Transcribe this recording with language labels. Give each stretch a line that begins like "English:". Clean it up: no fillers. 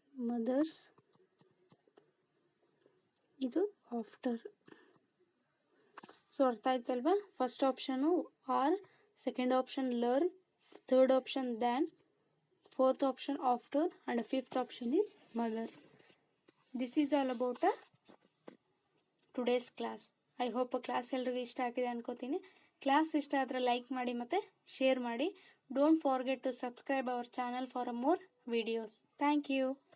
Kannada: Mother's, ಇದು after. So ಅರ್ಥ ಆಯ್ತಲ್ವಾ?
English: First option or, second option learn, third option than, fourth option after, and fifth option is mothers. This is all about today's class. I hope
Kannada: class ಎಲ್ರಿಗೂ ಇಷ್ಟ ಆಗಿದೆ ಅನ್ಕೋತೀನಿ. Class ಇಷ್ಟ ಆದರೆ like ಮಾಡಿ ಮತ್ತು ಶೇರ್ ಮಾಡಿ.
English: Don't forget to subscribe our channel for more videos. Thank you.